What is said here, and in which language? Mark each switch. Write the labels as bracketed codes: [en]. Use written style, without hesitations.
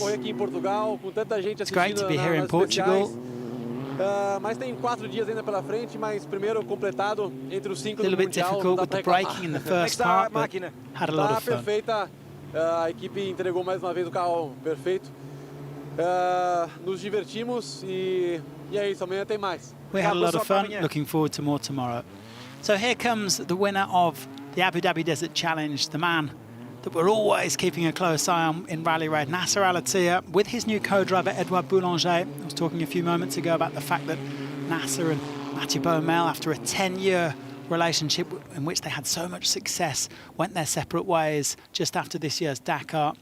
[en] It's great to be here in Portugal. [pt] Mas tem 4 dias ainda pela frente, mas primeiro completado entre os 5 do Mundial. [en] A little bit difficult with the braking in the first part, but had a lot of fun. [pt] Perfeita, a equipe entregou mais uma vez o carro perfeito. Nos divertimos e é isso, amanhã tem mais. [en] We had a lot of fun, looking forward to more tomorrow. So here comes the winner of the Abu Dhabi Desert Challenge, the man that we're always keeping a close eye on in Rally Raid, Nasser Al-Attiyah, with his new co-driver, Edouard Boulanger. I was talking a few moments ago about the fact that Nasser and Mathieu Baumel, after a 10-year relationship in which they had so much success, went their separate ways just after this year's Dakar.